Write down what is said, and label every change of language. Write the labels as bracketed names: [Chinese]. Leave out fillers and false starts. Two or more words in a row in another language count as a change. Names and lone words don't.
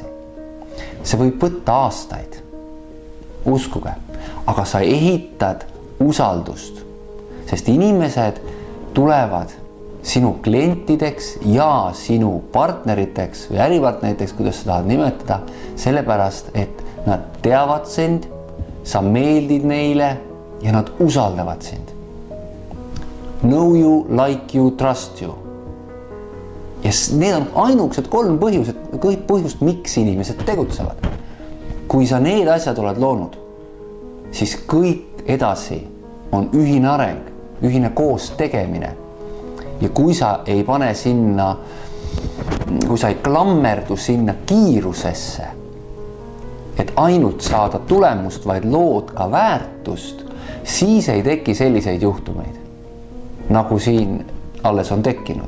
[Estonian] See võib võtta aastaid, uskuge, aga sa ehitad usaldust, sest inimesed tulevad sinu klientideks ja sinu partneriteks või äripartneriteks, kuidas sa tahad nimetada, sellepärast, et nad teavad sind, sa meeldid neile ja nad usaldavad sind. [English] Know you, like you, trust you. [Estonian] Ja need on ainukesed 3 põhjust, miks inimesed tegutsevad. Kui sa need asjad oled loonud, siis kõik edasi on ühine areng, ühine koos tegemine. Ja kui sa ei pane sinna, kui sa ei klammerdu sinna kiirusesse, et ainult saada tulemust, vaid lood ka väärtust, siis ei teki selliseid juhtumeid, nagu siin alles on tekkinud.